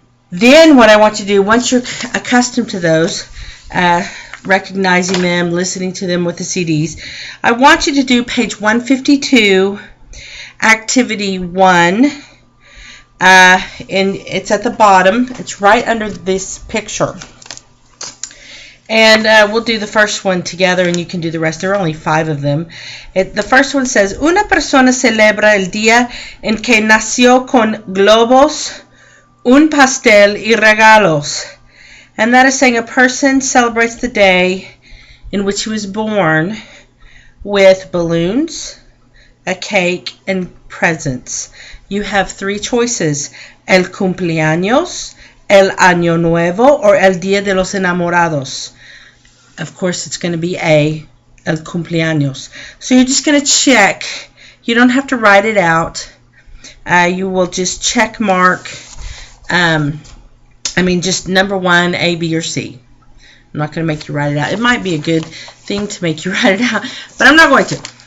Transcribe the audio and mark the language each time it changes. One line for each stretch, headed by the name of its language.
English: Then what I want you to do, once you're accustomed to those, recognizing them, listening to them with the CDs, I want you to do page 152, activity 1, and it's at the bottom. It's right under this picture. And we'll do the first one together, and you can do the rest. There are only 5 of them. The first one says,
Spanish: Una persona celebra el día en que nació con globos, un pastel y regalos.
English: And that is saying a person celebrates the day in which he was born with balloons, a cake, and presents. You have 3 choices: el cumpleaños, el año nuevo, or el día de los enamorados. Of course, it's going to be A, el cumpleaños. So you're just going to check. You don't have to write it out. You will just check mark. Just number 1, A, B, or C. I'm not going to make you write it out. It might be a good thing to make you write it out, but I'm not going to.